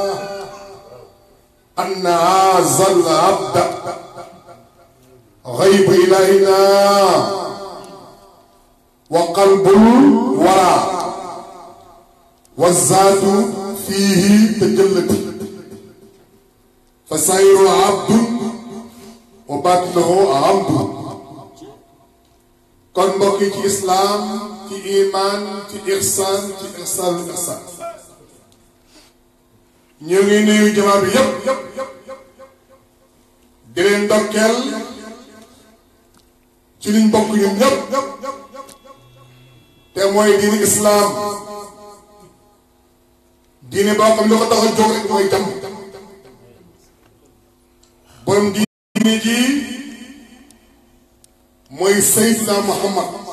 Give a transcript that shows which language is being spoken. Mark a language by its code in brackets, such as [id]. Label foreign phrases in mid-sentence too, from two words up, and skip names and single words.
[ar] أن هذا العبد غيب إلهنا وقلب الورى والذات فيه تجلت فسير عبد وبطنه عمد [wo] kon mbokk yi ci islam ci iman ci ihsan ñu ngi nuyu jamaa bi yépp di leen ndokkeel ci liñ bokk ñun ñëpp te mooy diini islam diine boo xam ne ko tax a jóg rek mooy jàmm borom diine ji mooy Seydina Muhammad